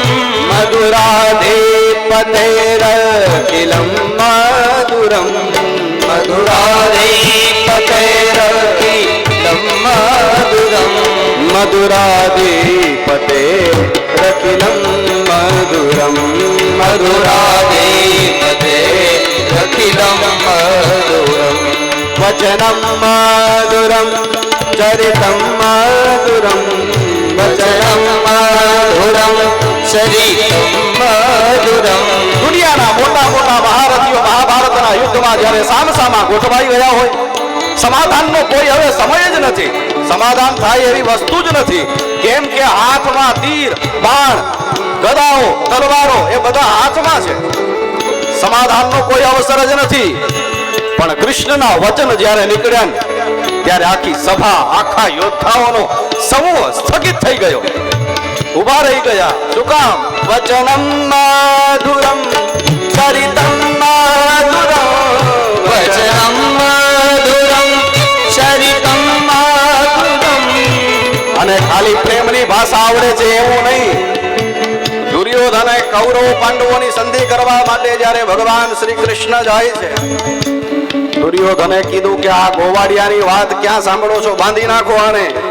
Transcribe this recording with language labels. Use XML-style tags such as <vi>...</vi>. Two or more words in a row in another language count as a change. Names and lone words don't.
<sa>મધુરાધિપતેરખિલમ મધુરમ મધુરાધિપતેરખિલમ મધુરમ મધુરાધિપતેરખિલમ મધુરમ મધુરાધિપતેરખિલમ મધુરમ વચનમ મધુરમ ચરિતમ મધુરમ વચનમ મધુરમ ચરિતમ મધુરમ.</sa> <gu>દુનિયાના મોટા મોટા મહારથીઓ મહાભારતના યુદ્ધમાં જ્યારે સામસામા ગોઠવાઈ ગયા હોય, સમાધાનનો કોઈ હવે સમય જ નથી. સમાધાન થાય એવી વસ્તુ જ નથી. કેમ કે હાથમાં તીર, બાણ, ગદાઓ, તલવારો એ બધા હાથમાં છે. સમાધાનનો કોઈ અવસર જ નથી. પણ કૃષ્ણના વચન જ્યારે નીકળ્યા ને, ત્યારે આખી સભા, આખા યોદ્ધાઓનો સમૂહ સ્થગિત થઈ ગયો, ઉભા રહી ગયા. શું કામ?</gu> <sa>વચનમ મધુરમ ચરિતમ મધુરમ વચનમ મધુરમ ચરિતમ મધુરમ.</sa> <gu>અને ખાલી પ્રેમની ભાષા આવડે છે એવું નહીં. દુર્યોધને કૌરવ પાંડવોની સંધિ કરવા માટે જ્યારે ભગવાન શ્રી કૃષ્ણ જાય છે, દુર્યોધને કીધું કે આ ગોવાડિયાની વાત ક્યાં સાંભળો છો, બાંધી નાખો આને.</gu>